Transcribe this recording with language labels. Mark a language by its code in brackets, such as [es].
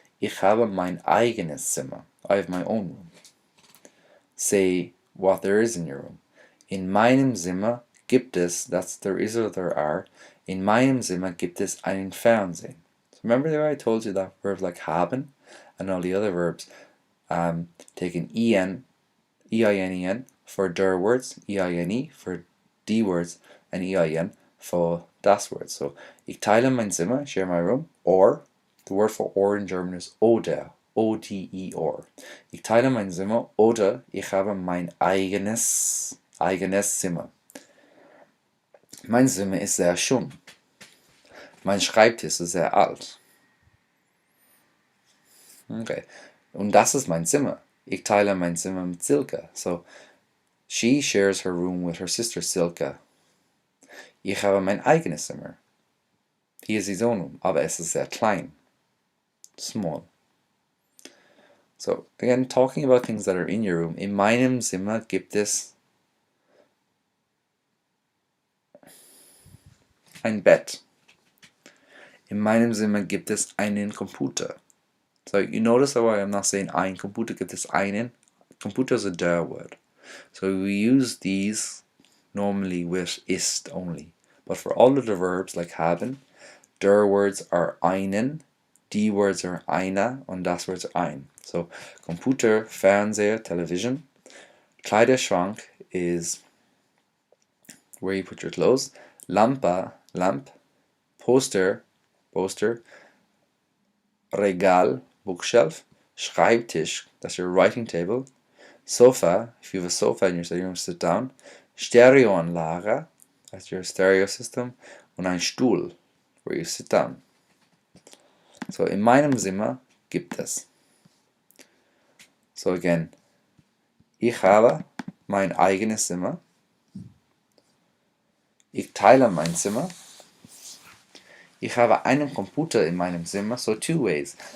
[de] Ich habe mein eigenes Zimmer. [en] I have my own room. Say what there is in your room. [de] In meinem Zimmer gibt es, [en] that's there is or there are, [de] in meinem Zimmer gibt es einen Fernsehen. [en] So remember there I told you that verb like haben and all the other verbs take an en, ein for der words, eine for die words, and ein for das words. So [de] ich teile mein Zimmer, [en] share my room, or the word for or in German is oder, oder. [de] Ich teile mein Zimmer oder ich habe mein eigenes Zimmer. Mein Zimmer ist sehr schön. Mein Schreibtisch ist sehr alt. Okay. Und das ist mein Zimmer. Ich teile mein Zimmer mit Silke. [en] So, she shares her room with her sister Silke. [de] Ich habe mein eigenes Zimmer. [en] He has his own room, [de] aber es ist sehr klein. [en] Small. So, again, talking about things that are in your room. [de] In meinem Zimmer gibt es ein Bett. In meinem Zimmer gibt es einen Computer. [en] So you notice how I'm not saying [de] ein Computer gibt es einen. [en] Computer is a der word. So we use these normally with ist only. But for all of the verbs like haben, der words are einen, die words are einer, and das words are ein. So Computer, Fernseher, television. Kleiderschrank is where you put your clothes. Lampe, lamp. Poster, poster. Regal, bookshelf. Schreibtisch, that's your writing table. Sofa, if you have a sofa in your study room, sit down. Stereoanlage, that's your stereo system. [de] Und ein Stuhl, [en] where you sit down. [de] So in meinem Zimmer gibt es. So again, ich habe mein eigenes Zimmer. Ich teile mein Zimmer. Ich habe einen Computer in meinem Zimmer. [en] So two ways.